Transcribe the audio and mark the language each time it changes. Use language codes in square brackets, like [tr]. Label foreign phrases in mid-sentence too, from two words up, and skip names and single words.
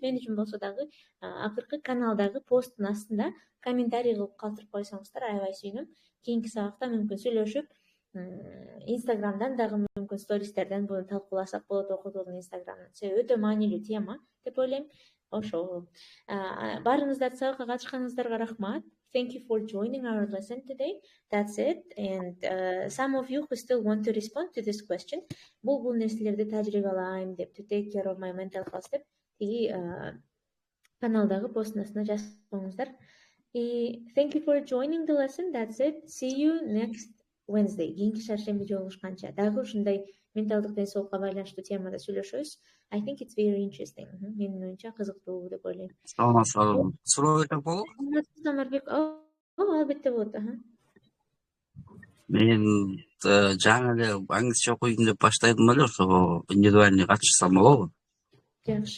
[ky] Мен үчүн болсо дагы акыркы каналдагы посттун астында комментарий кылып калтырып койсоңуздар аябай сүйүнөм. Кийинки сабакта мүмкүн сүйлөшүп, Инстаграмдан дагы мүмкүн стористерден буну талкууласак болот. Окутуулдун Инстаграмынан. Себеби өтө маанилүү тема деп ойлойм. Ошол. Баарыңыздарды сабакка катышканыңыздарга рахмат. [en] Thank you for joining our lesson today. That's it. And some of you who still want to respond to this question, [ky] бул нерселерди тажрыйба алайм деп, [en] to take care of my mental health [ky] деп, каналдагы посттун астына жазып коюңуздар. [en] Thank you for joining the lesson. That's it. See you next Wednesday. [ky] Кийинки шаршемби жолугушканча дагы ушундай менталдык ден соолукка байланыштуу темада сүйлөшөбүз. [en] I think it's very interesting. [ky] Менин оюмча кызыктуу деп ойлойм. Саламатсызбы. Суроо берсек болобу? Самарбек, албетте болот. Мен жаңы эле англисче окуйм деп баштадым эле, ошого индивидуальный катышсам болобу? Жакшы.